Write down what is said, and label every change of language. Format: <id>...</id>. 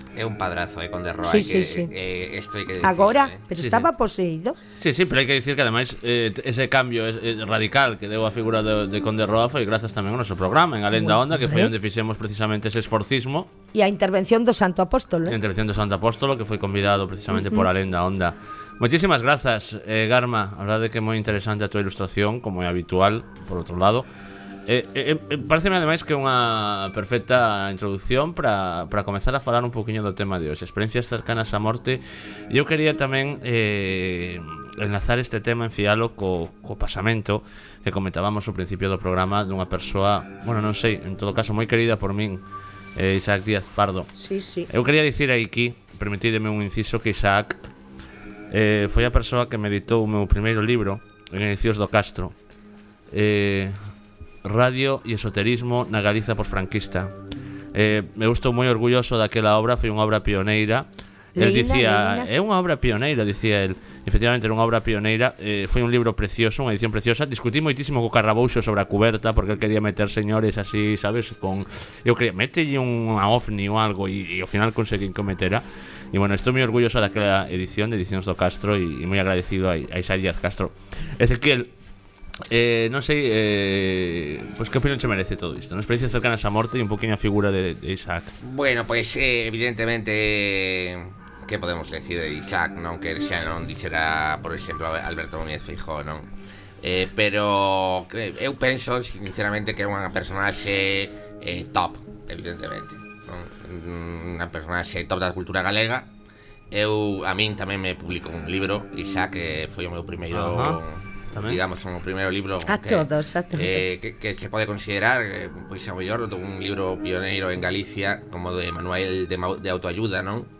<es>É un padrazo, con de Roa. Sí, sí, sí. Esto hay que decirlo,</es> <gl>agora, ¿eh?</gl> <es>Pero sí, estaba sí. poseído. Sí, sí, pero hay que decir que además ese cambio es radical</es> <gl>que deu a figura de Conde Roa foi gracias tamén a noso programa en Alenda Onda, que foi onde fixemos precisamente ese esforcismo. E a intervención do Santo Apóstolo. A intervención do Santo Apóstolo, que foi convidado precisamente por Alenda Onda.</gl> <es>Muchísimas gracias, Garma. La verdad es que muy interesante a tu ilustración, como es habitual, por otro lado. Parece-me además que una perfecta introducción para comenzar a hablar un poquito del tema de hoy. Experiencias cercanas a muerte. Yo quería también enlazar este tema,</es> <gl>enfiarlo co pasamento</gl> <es>que comentábamos al principio del programa de una persona, bueno, no sé, en todo caso, muy querida por mí, Isaac Díaz Pardo. Sí, sí. Yo quería decir aquí, permitidme un inciso,</es> <gl>que Isaac foi a persoa que me editou o meu primeiro libro, en Edicións do Castro, Radio e Esoterismo na Galiza posfranquista. Me estou moi orgulloso daquela obra, foi unha obra pioneira. Leina, el dicía, é unha obra pioneira, dicía el. Efectivamente, era unha obra pioneira, foi un libro precioso, unha edición preciosa. Discutí moitísimo co Carrabouxo sobre a cuberta, porque el quería meter señores así, sabes, con... Eu quería, metelle unha ovni ou algo, e ao final conseguí que o metera. E bueno, estou moi orgulloso daquela edición de Edicións do Castro e moi agradecido a Isaac Díaz Castro. Ezequiel, non sei, pues que opinión che merece todo isto? Unha experiencia cercana a esa morte e un poquinho a figura de Isaac. Bueno, pues evidentemente, que podemos decir de Isaac, non? Que xa non dixera, por exemplo, Alberto Núñez Feijóo, non? Pero eu penso, sinceramente, que é unha personaxe top, evidentemente. Unha personaxe top da cultura galega. Eu, a min tamén me publico un libro, Isaac, que foi o meu primeiro, digamos, o meu primeiro libro a todos. Que se pode considerar, pois, a mellor, un libro pioneiro en Galicia, como de manual de autoayuda, non?</gl>